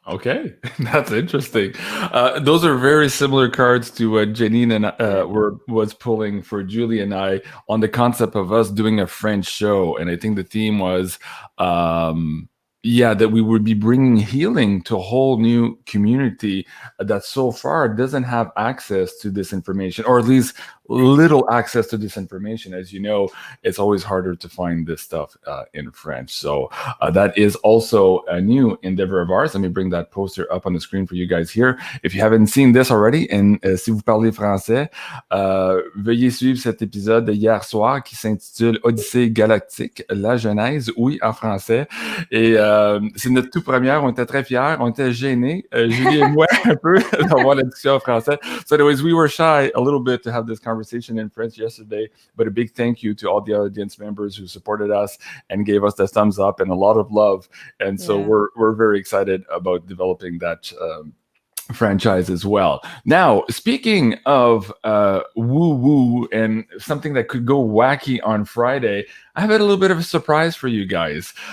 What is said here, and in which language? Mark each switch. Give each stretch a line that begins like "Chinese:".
English: Okay, that's interesting. Those are very similar cards to what Janine and was pulling for Julie and I on the concept of us doing a French show, and I think the theme was, that we would be bringing healing to a whole new community that so far doesn't have access to this information, or at least little access to this information. As you know, it's always harder to find this stuff in French. So that is also a new endeavor of ours. Let me bring that poster up on the screen for you guys here. If you haven't seen this already, and
French: si vous parlez français, veuillez suivre cet épisode de hier soir qui s'intitule Odyssée galactique, la Genèse, oui, en français. Et c'est notre toute première. On était très fiers, on était gênés, Julie et moi, un peu, d'avoir la discussion en français.
English: So anyways, we were shy a little bit to have this conversation in French yesterday, but a big thank you to all the audience members who supported us and gave us the thumbs up and a lot of love. And so we're very excited about developing that franchise as well. Now, speaking of woo-woo and something that could go wacky on Friday, I have a little bit of a surprise for you guys.